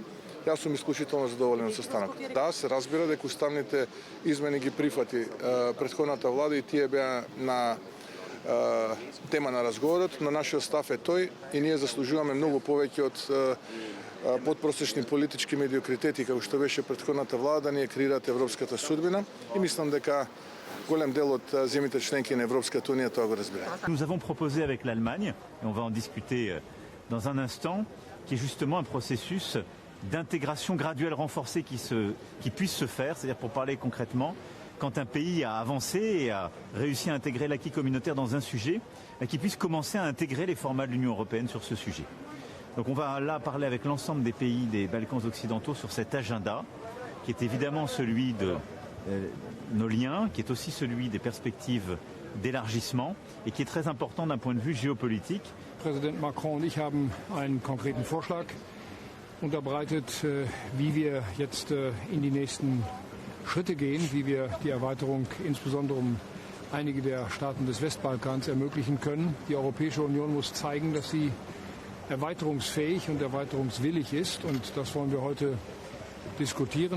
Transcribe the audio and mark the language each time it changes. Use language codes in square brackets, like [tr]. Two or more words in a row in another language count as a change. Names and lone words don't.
[mk] Јас сум исклучително задоволен од состанокот. Да, се разбира дека уставните измени ги прифати претходната влада и тие беа на тема на разговорот, но нашиот став е тој и ние заслужуваме многу повеќе од подпросечни политички медиокритети, како што беше претходната влада, ние креираат европската судбина и мислам дека голем дел од земјите членки на Европската унија тоа го разбираат. [fr] Nous avons proposé avec l'Allemagne, et on va en discuter dans un instant, qui est justement un processus d'intégration graduelle renforcée qui puisse se faire, c'est-à-dire pour parler concrètement, quand un pays a avancé et a réussi à intégrer l'acquis communautaire dans un sujet, qui puisse commencer à intégrer les formats de l'Union européenne sur ce sujet. Donc on va là parler avec l'ensemble des pays des Balkans occidentaux sur cet agenda, qui est évidemment celui de nos liens, qui est aussi celui des perspectives d'élargissement et qui est très important d'un point de vue géopolitique. [de] Präsident Macron und ich haben einen konkreten Vorschlag unterbreitet, wie wir jetzt in die nächsten Schritte gehen, wie wir die Erweiterung insbesondere um einige der Staaten des Westbalkans ermöglichen können. Die Europäische Union muss zeigen, dass sie erweiterungsfähig und erweiterungswillig ist, und das wollen wir heute diskutieren.